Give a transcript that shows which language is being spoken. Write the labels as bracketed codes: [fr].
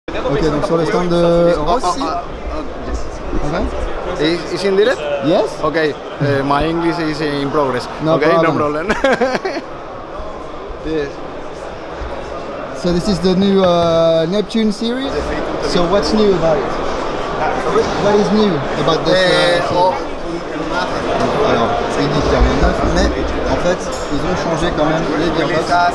[fr] Ok, donc sur le stand de Rossi. [en] Okay. Is in direct? Yes? Okay, my English is in progress. No okay, problem. no problem. Yes. So this is the new Neptune series. So what's new about it? What is new about this series? [fr] Alors, c'est dit qu'il y a rien de neuf, mais en fait, ils ont changé quand même les gearbox.